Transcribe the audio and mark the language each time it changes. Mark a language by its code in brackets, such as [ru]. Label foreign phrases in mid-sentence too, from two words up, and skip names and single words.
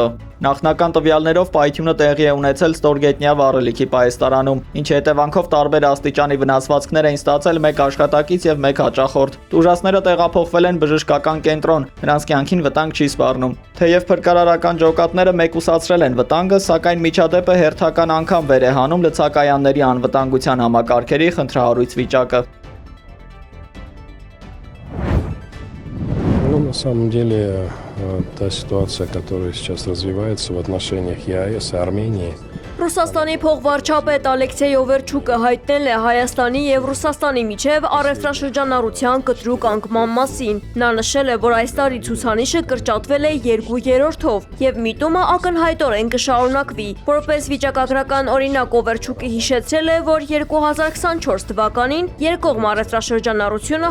[hy] Նախնական տվյալներով պայթյունը տեղի է ունեցել Ստորգետնյա վառելիքի պահեստարանում, ինչի հետևանքով տարբեր աստիճանի վնասվածքներ էին ստացել մեկ աշխատակից եւ մեկ հաճախորդ։ Տուժածները տեղափոխվել են բժշկական կենտրոն, նրանց կյանքին վտանգ չի սպառնում։ Թեև փրկարարական ջոկատները մեկուսացրել են վտանգը, սակայն միջադեպը հերթական անգամ վեր է հանում լցակայանների անվտանգության համակարգերի խնդրահարույց վիճակը։ [ru] Ну, на самом деле, та ситуация, которая сейчас развивается в отношениях ЕАЭС и Армении, [hy] Ռուսաստանի փոխվարչապետ Ալեքսեյ Օվերչուկը հայտնել է Հայաստանի եւ Ռուսաստանի միջև առևտրաշրջանառության կտրուկ անկման մասին։ Նա նշել է, որ այս տարի ցուցանիշը կրճատվել է 2/3-ով եւ միտումը ակնհայտորեն կշարունակվի։ Որպես վիճակագրական օրինակ Օվերչուկը հիշեցրել է, որ 2024 թվականին երկկողմ առևտրաշրջանառությունը